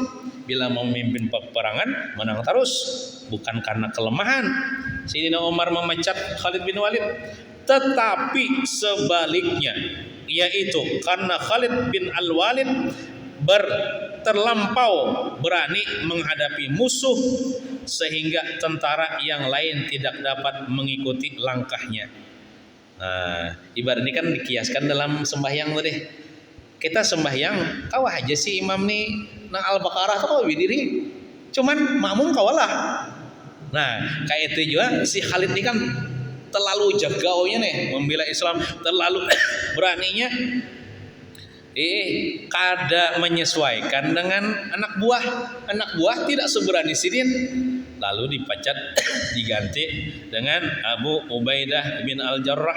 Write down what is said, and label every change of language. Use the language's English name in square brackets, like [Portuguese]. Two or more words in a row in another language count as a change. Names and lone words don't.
[Indonesian] Bila memimpin peperangan menang terus, bukan karena kelemahan Sidina Umar memecat Khalid bin Walid, tetapi sebaliknya, yaitu karena Khalid bin Al-Walid terlampau berani menghadapi musuh sehingga tentara yang lain tidak dapat mengikuti langkahnya. [Banjar] Nah, ibarat ini kan dikiaskan dalam sembahyang tuh deh. Kita sembahyang, kawah aja sih imam nih nang Al-Baqarah tuh berdiri. Cuman makmum kawalah. Nah, kayak itu juga si Khalid ini kan terlalu jagaunya nih membela Islam, terlalu beraninya. Kada menyesuaikan dengan anak buah. [Indonesian] Anak buah tidak seberani Sidin, lalu dipecat, diganti dengan Abu Ubaidah bin Al-Jarrah.